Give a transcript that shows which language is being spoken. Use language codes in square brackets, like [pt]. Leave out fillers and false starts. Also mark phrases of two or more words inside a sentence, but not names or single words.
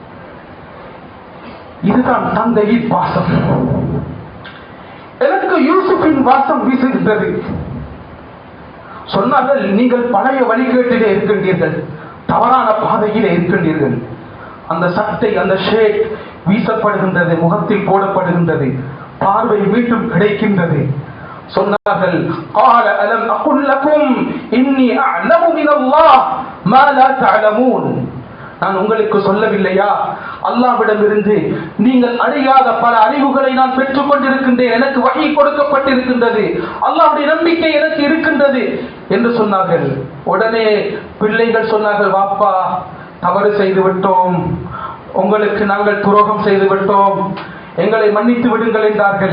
[ta] இதுதான் தந்தையின் வாசம். எனக்கு யூசுஃபின் வாசம் வீசுகின்றது. சொன்னார்கள், நீங்கள் பழைய வழிகேட்டிலே இருக்கின்றீர்கள், தவறான பாதையிலே இருக்கின்றீர்கள். அந்த சட்டை, அந்த ஷேட் வீசப்படுகின்றது, முகத்தில் போடப்படுகின்றது, பார்வை மீண்டும் கிடைக்கின்றது. சொன்னார்கள், [ar] قال ألم أقل لكم إني أعلم من الله ما لا تعلمون. [ta] நான் உங்களுக்கு சொல்லவில்லையா, அல்லாஹ்விடமிருந்து நீங்கள் அறியாத பல அறிவுகளை நான் பெற்றுக் கொண்டிருக்கின்றேன், எனக்கு வஹி கொடுக்கப்பட்டிருக்கின்றது, அல்லாஹ்வுடைய நம்பிக்கை எனக்கு இருக்கின்றது என்று சொன்னார்கள். உடனே பிள்ளைகள் சொன்னார்கள், வாப்பா தவறு செய்து விட்டோம், உங்களுக்கு நாங்கள் துரோகம் செய்து விட்டோம், எங்களை மன்னித்து விடுங்கள் என்றார்கள்.